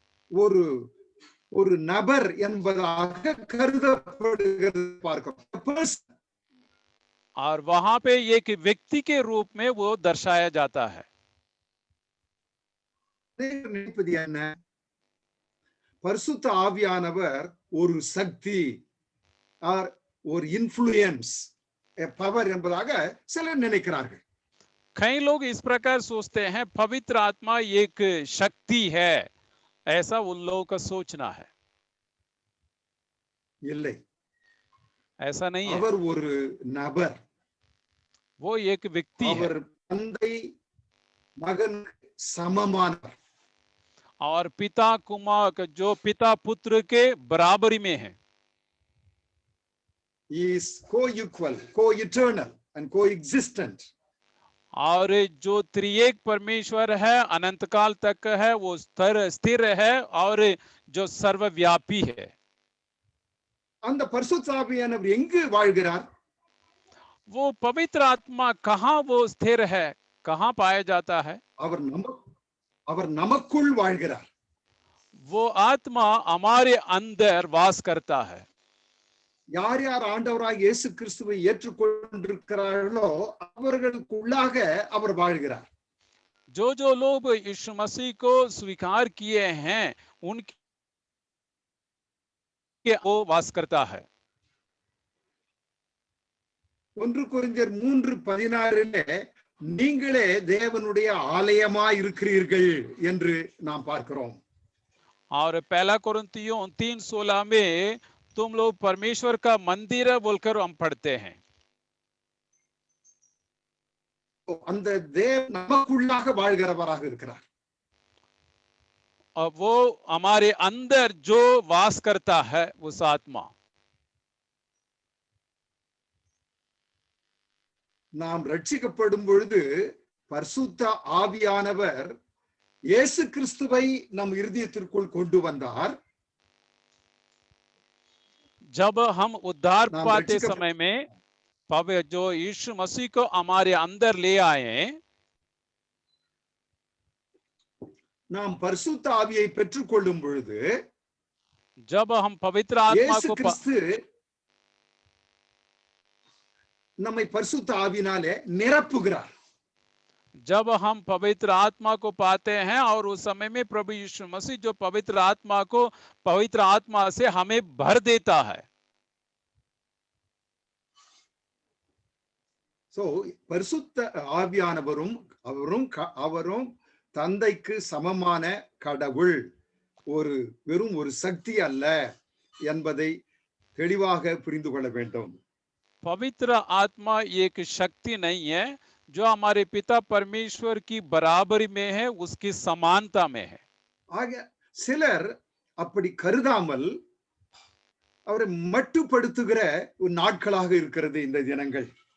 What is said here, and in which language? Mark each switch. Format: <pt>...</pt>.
<ta>ஒரு ஒரு நபர் என்பதாக கருதப்படுகிறது பார்க்கிறோம்.</ta> <hi>और वहां पे एक व्यक्ति के रूप में वो दर्शाया जाता है.</hi> <ta>நினைப்பது என்ன? பரிசுத்த ஆவியானவர் ஒரு சக்தி, ஒரு இன்ஃப்ளூயன்ஸ், பவர் என்பதாக சிலர் நினைக்கிறார்கள்.</ta> <hi>कई लोग इस प्रकार सोचते हैं पवित्र आत्मा एक शक्ति है, ऐसा उन लोगों का सोचना है.</hi> <ta>இல்லை,</ta> <hi>ऐसा नहीं है.</hi> <ta>அவர் ஒரு நபர்,</ta> <hi>वो एक व्यक्ति है.</hi> <ta>அவர் தந்தை மகன் சமமானவர்.</ta> <hi>और पिता कुमार जो पिता पुत्र के बराबरी में है.</hi> <en>He is co-equal, co-eternal and co-existent.</en> <hi>और जो त्रिएक परमेश्वर है, अनंत काल तक है, वो स्थिर है और जो सर्वव्यापी है.</hi> <ta>அந்த பரிசுத்த ஆவியானவர் எங்கு வாழ்கிறார்?</ta> <hi>वो पवित्र आत्मा कहाँ वो स्थिर है, कहाँ पाया जाता है?</hi> <ta>அவர் நமக்குள் வாழ்கிறார்.</ta> <hi>वो आत्मा हमारे अंदर वास करता है.</hi> <ta>யார் யார் ஆண்டவராக இயேசு கிறிஸ்துவை ஏற்றுக்கொண்டிருக்கிறார்களோ அவர்களுக்குள்ளாக அவர் வாழ்கிறார்.</ta> <hi>जो जो लोग यीशु मसीह को स्वीकार किए हैं उनके वो वास करता है.</hi> <ta>1 கொரிந்தியர் 3:16 நீங்களே தேவனுடைய ஆலயமாய் இருக்கிறீர்கள் என்று நாம் பார்க்கிறோம்.</ta> <hi>और पहला कोरिन्थियों 3:16 में तुम लोग परमेश्वर का मंदिर है बोलकर हम पढ़ते हैं.</hi> <ta>அந்த தேவன் நமக்குள்ளாக வாழ்கிறவராக இருக்கிறார்.</ta> <hi>और वो हमारे अंदर जो वास करता है उस आत्मा.</hi> <ta>நாம் ரட்சிக்கப்படும் பொழுது பரிசுத்த ஆவியானவர் இயேசு கிறிஸ்துவை நம் இருதயத்திற்குள் கொண்டு வந்தார்.</ta> <hi>जब हम उद्धार पाते समय में जो यीशु मसीह को हमारे अंदर ले आए,</hi> <ta>நாம் பரிசுத்த ஆவியை பெற்றுக்கொள்ளும் பொழுது</ta> <hi>जब हम पवित्र आत्मा को</hi> <ta>நம்மை பரிசுத்த ஆவியினாலே நிரப்புகிறார்.</ta> <hi>जब हम पवित्र आत्मा को पाते हैं और उस समय में प्रभु यीशु मसीह जो पवित्र आत्मा को पवित्र आत्मा से हमें भर देता है.</hi> <ta>சோ பரிசுத்த ஆவியானவரும் அவரும் தந்தைக்கு சமமான கடவுள், வெறும் ஒரு சக்தி அல்ல என்பதை தெளிவாக புரிந்து கொள்ள வேண்டும்.</ta> <hi>पवित्र आत्मा एक शक्ति नहीं है जो हमारे पिता परमेश्वर की बराबरी में है, उसकी समानता में है.</hi> <ta>ஆக சிலர் அப்படி கருதாமல் அவரை மட்டுப்படுத்துகிற ஒரு நாட்களாக இருக்கிறது இந்த தினங்கள்.</ta>